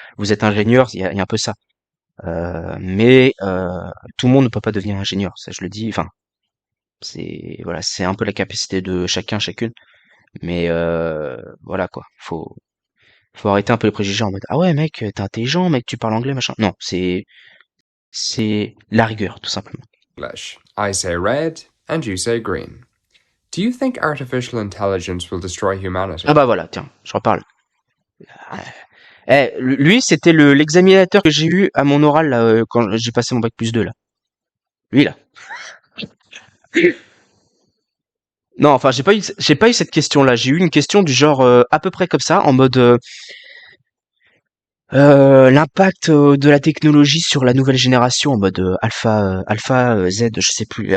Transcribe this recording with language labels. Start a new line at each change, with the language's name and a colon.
French: Vous êtes ingénieur, il y a un peu ça. Mais tout le monde ne peut pas devenir ingénieur, ça je le dis. Enfin, c'est voilà, c'est un peu la capacité de chacun, chacune. Mais voilà quoi, faut arrêter un peu les préjugés en mode ah ouais mec, t'es intelligent, mec, tu parles anglais, machin. Non, c'est la rigueur tout simplement.
English: English. I say red, and you say green. Do you think artificial intelligence will destroy humanity?
French: Ah bah voilà, tiens, je reparle. Lui, c'était l'examinateur que j'ai eu à mon oral là, quand j'ai passé mon bac plus 2 là. Lui là. Non, enfin, j'ai pas eu cette question-là. J'ai eu une question du genre à peu près comme ça, en mode l'impact de la technologie sur la nouvelle génération, en mode alpha Z, je sais plus.